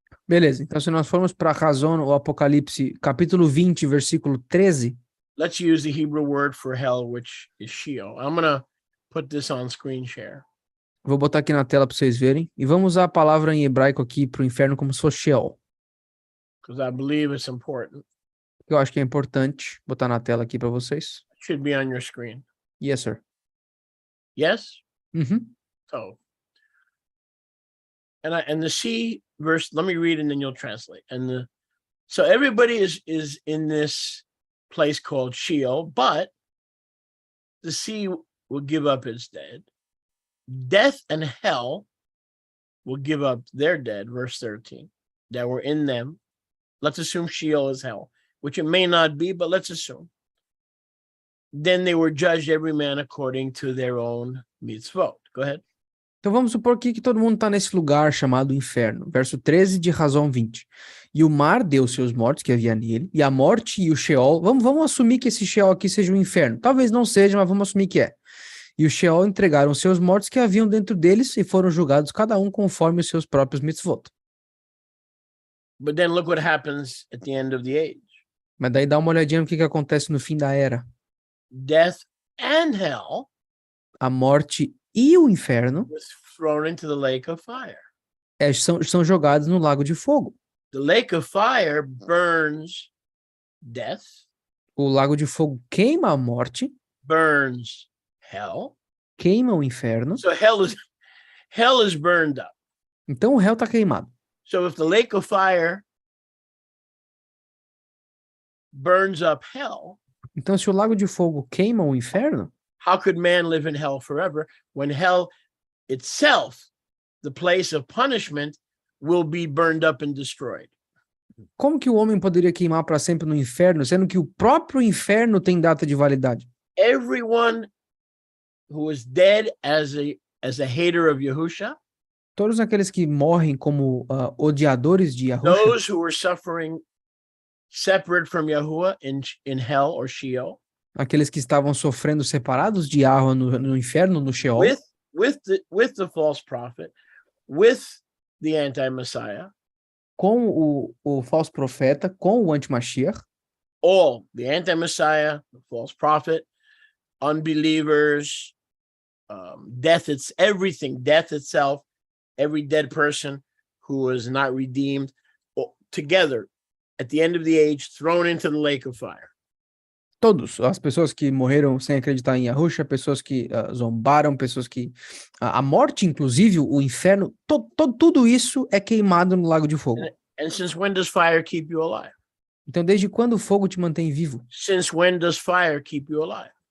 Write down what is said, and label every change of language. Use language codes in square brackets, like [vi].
[pt] Beleza, então se nós formos para Razon, o Apocalipse, capítulo 20, versículo 13, [en] let's use the Hebrew word for hell, which is Sheol. I'm going to put this on screen share. [pt] vou botar aqui na tela para vocês verem, e vamos usar a palavra em hebraico aqui para o inferno como se fosse Sheol. [en] Because I believe it's important. [pt] Eu acho que é importante botar na tela aqui para vocês. [en] It should be on your screen. Yes, sir. Yes? Uhum. So, and the C verse, let me read and then you'll translate. So everybody is in this place called Sheol, but the sea will give up its dead. Death and hell will give up their dead, verse 13, that were in them. Let's assume Sheol is hell, which it may not be, but let's assume. Then they were judged every man according to their own mitzvot. Go ahead. [pt] Então vamos supor aqui que todo mundo está nesse lugar chamado inferno. Verso 13 de Razão 20. E o mar deu seus mortos que havia nele, e a morte e o Sheol, vamos assumir que esse Sheol aqui seja um inferno. Talvez não seja, mas vamos assumir que é. E o Sheol entregaram seus mortos que haviam dentro deles e foram julgados cada um conforme os seus próprios mitzvot. [en] But then look what happens at the end of the age. [pt] Mas daí dá uma olhadinha no que acontece no fim da era. [en] Death and hell [pt] A morte e o inferno [en] was thrown into the lake of fire. [pt] são jogados no lago de fogo. [en] The lake of fire burns death, [pt] O lago de fogo queima a morte, [en] burns hell. [pt] queima o inferno. [en] So hell is burned up. [pt] Então o réu está queimado. [en] So if the lake of fire burns up hell, [pt] Então se o lago de fogo queima o inferno, [en] how could man live in hell forever when hell itself, the place of punishment, will be burned up and destroyed? [pt] como que o homem poderia queimar para sempre no inferno, sendo que o próprio inferno tem data de validade? [en] Everyone who was dead as a hater of Yahusha, [pt] Todos aqueles que morrem como odiadores de Yahusha, [en] those who were suffering separate from Yahuwah in hell or Sheol, [pt] aqueles que estavam sofrendo separados de Yahweh no inferno, no Sheol, [en] with the false prophet, with the anti-Messiah, [pt] com o falso profeta, com o anti-Mashiach, [en] all, the anti-Messiah, the false prophet, unbelievers, death, it's everything, death itself, every dead person who was not redeemed, together at the end of the age, thrown into the lake of fire. [pt] todos, as pessoas que morreram sem acreditar em Yahusha, pessoas que zombaram, pessoas que... a morte, inclusive, o inferno, tudo isso é queimado no lago de fogo. [en] And since when does fire keep you alive? [pt] Então, desde quando o fogo te mantém vivo? [en] Since when does fire keep you alive?